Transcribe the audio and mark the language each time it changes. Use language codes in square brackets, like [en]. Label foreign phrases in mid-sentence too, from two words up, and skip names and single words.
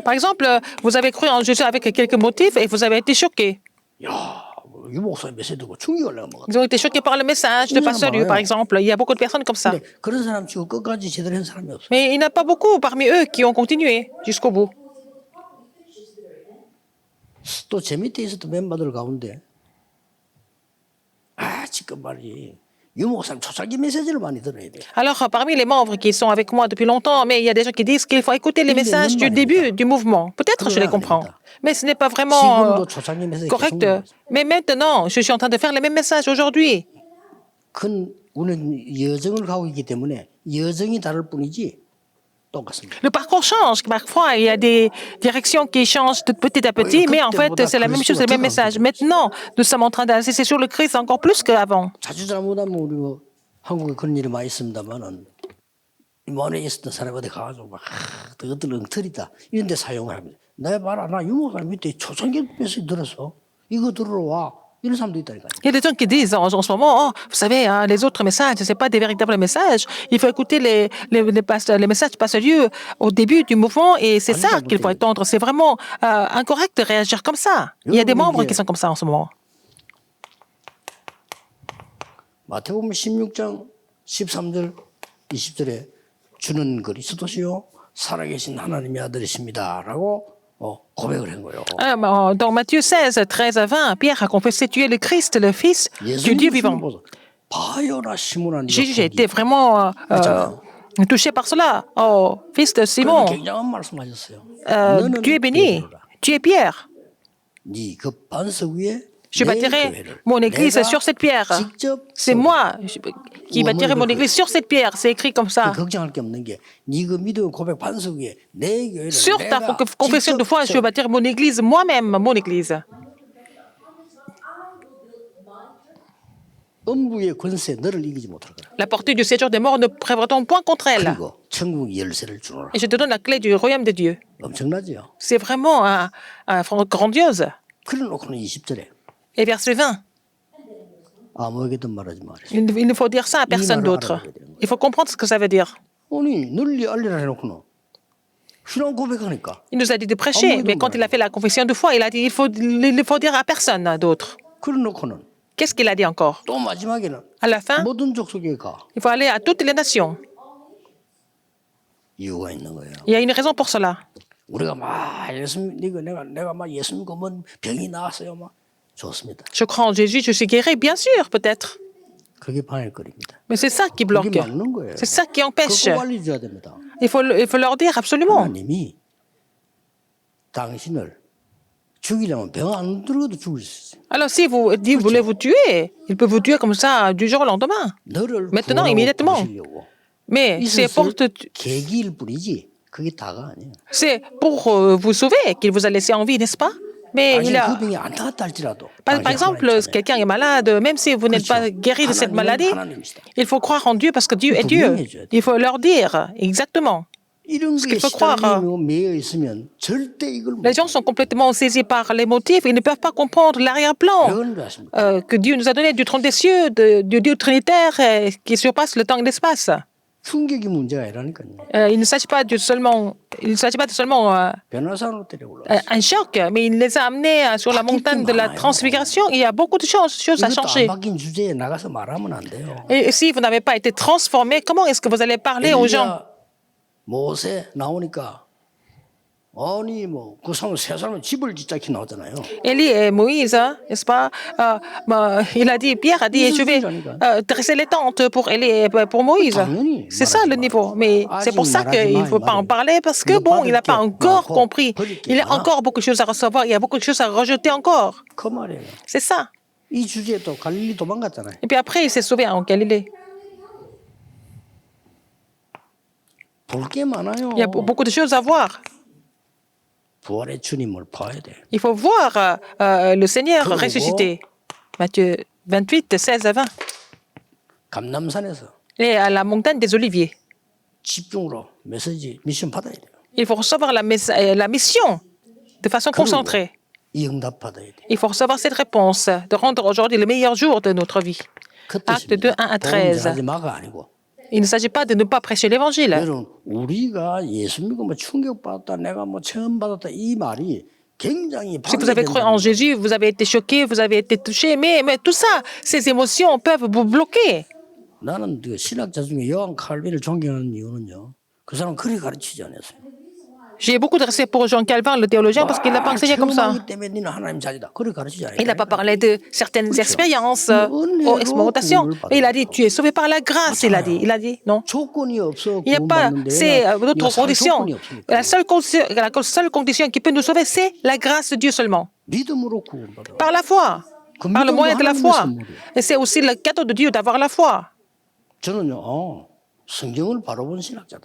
[fr] Par exemple, vous avez cru en Jésus avec quelques motifs et vous avez été choqué. [ko] 야, 유 목사님 메시지 듣고 충격을 내가 먹었다. [fr] Ils ont été choqués par le message de Pasteur Liu, par exemple. Il y a beaucoup de personnes comme ça. [ko] 근데 그런 사람 치고 끝까지 제대로 한 사람이 없어. [fr] Mais il n'y en a pas beaucoup parmi eux qui ont continué jusqu'au bout. [ko] 또 제 밑에 있었던 멤버들 가운데 지금 말이지 유 목사님 초창기 메시지를 많이 들어야 돼. [fr] Alors, parmi les membres qui sont avec moi depuis longtemps, mais il y a des gens qui disent qu'il faut écouter les messages du début du mouvement. Peut-être je les comprends. Mais ce n'est pas vraiment [ko] 지금도 초창기 메시지 [fr] correct. [ko] 계속 [fr] Mais maintenant, je suis en train de faire les mêmes messages aujourd'hui. [ko] 큰 우리는 여정을 가고 있기 때문에 여정이 다를 뿐이지 똑같습니다. [fr] Le parcours change. Parfois, il y a des directions qui changent de petit à petit, mais en fait, c'est la même chose, le même message. Maintenant, nous sommes en train d'insister sur le Christ encore plus qu'avant. [ko] 자주 잘못하면 우리 뭐 한국에 그런 일이 많이 있습니다만은 이만에 있었던 사람이 어디 가가지고 막 그것들 엉터리다 이런 데 사용을 합니다. 내가 봐라 나 유목사님 밑에 초창기 메시지 들었어. 이거 들으러 와. 이런 사람도 있다니까요. [fr] Il y a des gens qui disent en ce moment, oh, vous savez, hein, les autres messages, ce n'est pas des véritables messages. Il faut écouter les messages Pasteur Liu au début du mouvement et c'est ça qu'il faut entendre. C'est vraiment incorrect de réagir comme ça. Il y a des membres qui sont comme ça en ce moment. [ko] 마태복음 16장 13절 20절에 주는 그리스도시요 살아계신 하나님의 아들이십니다라고 고백을 한 거예요. [fr] Dans Matthieu 16, 13 à 20, Pierre a confessé tu es le Christ, le Fils du Dieu vivant. [ko] 봐요라 시몬아 네가 [fr] Jésus a été vraiment touché par cela. Oh, fils de Simon, [ko] 굉장한 말씀하셨어요. [fr] tu es béni, tu es Pierre. [ko] 네 그 반석 위에 [fr] Je bâtirai mon église sur cette pierre. C'est moi qui bâtirai mon église sur cette pierre. C'est écrit comme ça. [ko] 걱정할 게 없는 게 네 그 믿음 고백 반석 위에 내 교회를 [fr] Sur ta confession de foi, je vais bâtir mon église moi-même, mon église. [ko] 음부의 권세 너를 이기지 못할 거라. [fr] La portée du séjour des morts ne prévaudra point contre elle. [ko] 그리고 천국 열쇠를 주노라. [fr] Et je te donne la clé du royaume de Dieu. [ko] 엄청나지요. [fr] C'est vraiment grandiose. [ko] 그래놓고는 20절에 [fr] Et verset 20. [ko] 아무에게도 말하지 말아요. [fr] Il ne faut dire ça à personne d'autre. Il faut comprendre ce que ça veut dire. [ko] 아니 널리 알리라 해놓고는 신앙 고백하니까. [fr] Il nous a dit de prêcher, mais quand il a fait la confession de foi, il a dit il faut dire à personne d'autre. [ko] 그래놓고는 [fr] Qu'est-ce qu'il a dit encore? [ko] 또 마지막에는 [fr] À la fin, [ko] 모든 족속에 가. [fr] il faut aller à toutes les nations. [ko] 이유가 있는 거예요. [fr] Il y a une raison pour cela. [ko] 우리가 막 예수 믿고 내가 막 예수 믿고 뭔 병이 나왔어요 막 좋습니다. [fr] Je crois en Jésus, je suis guéri, bien sûr, peut-être. [ko] 그게 방해거리입니다. [fr] Mais c'est ça qui bloque. [ko] 그게 막는 거예요. [fr] C'est ça qui empêche. [ko] 그거 알려줘야 됩니다. [fr] Il faut leur dire absolument. [ko] 하나님이 당신을 죽이려면 병 안 들어도 죽을 수 있어요. [fr] Alors si vous voulez vous tuer, il peut vous tuer comme ça du jour au lendemain. [ko] 너를 [fr] Maintenant, immédiatement. Mais c'est pour [ko] 계기일 뿐이지 그게 다가 아니에요. [fr] c'est pour vous sauver qu'il vous a laissé en vie, n'est-ce pas? Mais il a... [ko] 그 병이 안 나갔다 할지라도 [fr] Par exemple, quelqu'un est malade, même si vous n'êtes pas guéri de cette maladie, il faut croire en Dieu parce que Dieu est Dieu. Il faut leur dire exactement. [ko] 이런 [fr] ce [ko] 게 [fr] qu'il faut croire. [ko] 시달리며 매여 있으면 절대 이걸 못 [fr] Les gens sont complètement saisis par les motifs, ils ne peuvent pas comprendre l'arrière-plan [ko] 배우는 줄 아십니까? [fr] que Dieu nous a donné du trône des cieux, du Dieu trinitaire qui surpasse le temps et l'espace. [ko] 충격이 문제가 아니라니까요. [fr] Il ne s'agit pas de seulement [ko] 변화산으로 때려 올라왔어요. [fr] un choc, mais il les a amenés sur la montagne de la transfiguration. Il y a beaucoup de choses à [ko] 이것도 안 [fr] changer. [ko] 바뀐 주제에 나가서 말하면 안 돼요. [fr] Et si vous n'avez pas été transformé, comment est-ce que vous allez parler aux gens? 엘리야 모세 나오니까 아니 뭐그 사람 세 사람은 집을 짓자 이렇게 나오잖아요. Élie et Moïse, n'est-ce pas? Il a dit, Pierre a dit, je vais dresser les tentes pour Élie et pour Moïse. C'est ça le niveau. Mais c'est pour ça qu'il ne faut pas en parler parce que bon, il n'a pas encore compris. Il y a encore beaucoup de choses à recevoir, il y a beaucoup de choses à rejeter encore. [ko] 그 말이에요. [fr] C'est ça. [ko] 이 주제에 또 갈릴리 도망갔잖아요. [fr] Et puis après, il s'est sauvé en Galilée. [ko] 볼 게 많아요. [fr] Il y a beaucoup de choses à voir. [ko] 부활의 주님을 봐야 돼. [fr] Il faut voir le Seigneur ressuscité. Matthieu 28, 16 à 20. [ko] 감남산에서 [fr] Et à la montagne des Oliviers. [ko] 집중으로 미션 받아야 돼요. [fr] Il faut recevoir la mission de façon concentrée. [ko] 이 응답 받아야 돼. [fr] Il faut recevoir cette réponse, de rendre aujourd'hui le meilleur jour de notre vie. Acte 2, 1 à 13. [ko] 마가 아니고. [fr] Il ne s'agit pas de ne pas prêcher l'évangile. [ko] 여러분 우리가 예수 믿고 뭐 충격받았다 내가 뭐 체험 받았다 이 말이 굉장히 [fr] Si vous avez cru en Jésus, vous avez été choqué, vous avez été touché, mais tout ça, ces émotions peuvent vous bloquer. [ko] 나는 그 신학자 중에 요한 칼빈을 존경하는 이유는요. 그 사람 그렇게 가르치지 않았어요. [fr] J'ai beaucoup de respect pour Jean Calvin, le théologien, parce qu'il n'a pas enseigné comme ça. [ko] 때문에 너는 하나님 자녀다. 그렇게 가르치지 않아요. [fr] Il n'a pas parlé de certaines expériences ou expérimentations. Et il a dit, tu es sauvé par la grâce, il a dit, non. [ko] 조건이 없어 [fr] Il n'y a pas d'autres conditions. La seule condition qui peut nous sauver, c'est la grâce de Dieu seulement. [ko] 믿음으로 구원받아. [fr] Par la foi. Par le moyen de la foi. Et c'est aussi le cadeau de Dieu d'avoir la foi. [ko] 저는요, 성경을 바로 본 신학자다.